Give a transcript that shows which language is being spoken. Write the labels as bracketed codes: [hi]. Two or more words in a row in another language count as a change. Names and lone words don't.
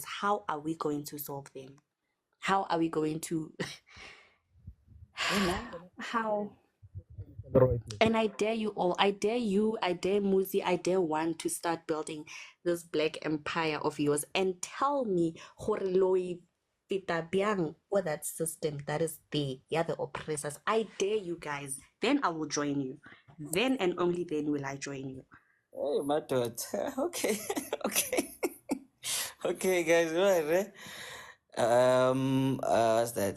[en] How are we going to solve them? How are we going to how? And I dare you all, I dare you, I dare Muzi, I dare one to start building this black empire of yours and tell me [tn] gore loe feta byang [en] or that system that is there, yeah, the oppressors. I dare you guys. Then I will join you. Then and only then will I join you. Hey, my thought. Okay, okay, okay, guys. Right, what's that?